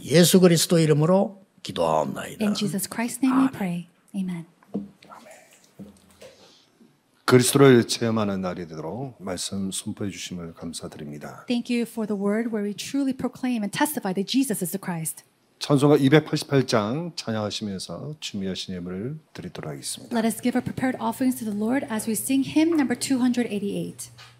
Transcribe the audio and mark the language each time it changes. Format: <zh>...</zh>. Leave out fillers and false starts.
<ko>예수 그리스도 이름으로 기도하옵나이다.</ko> <en>In Jesus Christ's name we pray. Amen.</en> <ko>그리스도를 체험하는 날이 되도록 말씀 선포해 주심을 감사드립니다.</ko> <en>Thank you for the word where we truly proclaim and testify that Jesus is the Christ.</en> <ko>찬송가 288장 찬양하시면서 준비하신 예물을 드리도록 하겠습니다.</ko> <en>Let us give our prepared offerings to the Lord as we sing hymn number 288.</en>